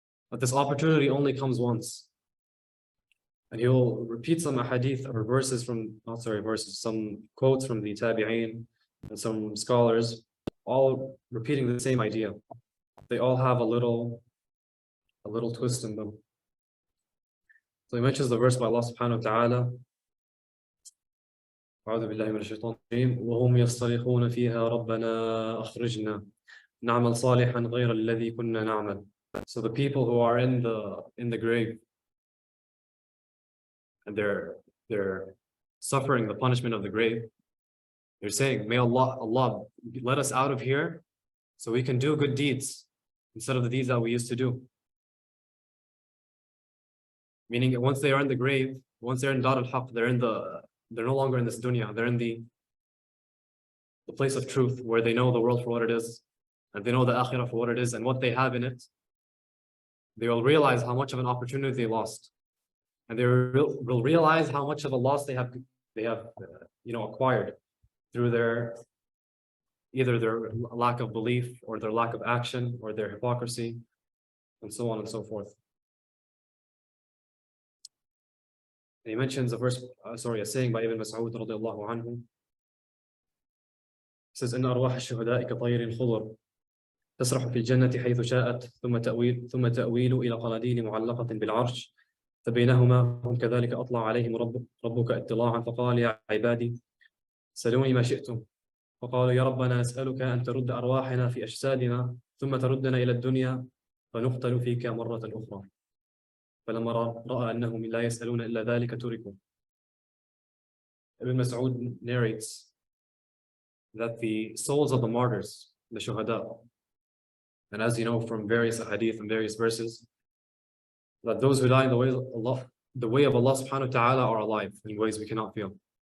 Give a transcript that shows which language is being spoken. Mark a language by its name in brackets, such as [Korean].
[English] But this opportunity only comes once. And he will repeat some hadith or verses some quotes from the tabi'een and some scholars, all repeating the same idea. They all have a little twist in them. So he mentions the verse by Allah subhanahu wa ta'ala, [Arabic] أعوذ بالله من الشيطان الرجيم وهم يصطرخون فيها ربنا أخرجنا نعمل صالحا غير الذي كنا نعمل. [English] So the people who are in the grave and they're suffering the punishment of the grave, they're saying, may Allah let us out of here so we can do good deeds instead of the deeds that we used to do. Meaning once they are in the grave, once they're in Dar al-Haq, they're no longer in this dunya, they're in the place of truth where they know the world for what it is, and they know the akhirah for what it is and what they have in it. They will realize how much of an opportunity they lost. And they will realize how much of a loss they have acquired through either their lack of belief or their lack of action or their hypocrisy and so on and so forth. And he mentions a saying by Ibn Mas'ud radiallahu anhu. He says, [Arabic] إن أرواح الشهداء كطير خضر تسرح في الجنة حيث شاءت ثم تأويل إلى قناديل معلقة بالعرش فبينهما هم كذلك أطلع عليهم ربك اطلاعا فقال يا عبادي سلوني ما شئتم فقالوا يا ربنا نسألك أن ترد أرواحنا في أجسادنا ثم تردنا إلى الدنيا فنقتل فيك مرة أخرى فلما رأى أنهم لا يسألون إلا ذلك تركوا. [English] Ibn Mas'ud narrates that the souls of the martyrs, the shuhada, and as you know from various hadith and various verses, that those who die in the way of Allah subhanahu wa ta'ala are alive in ways we cannot feel.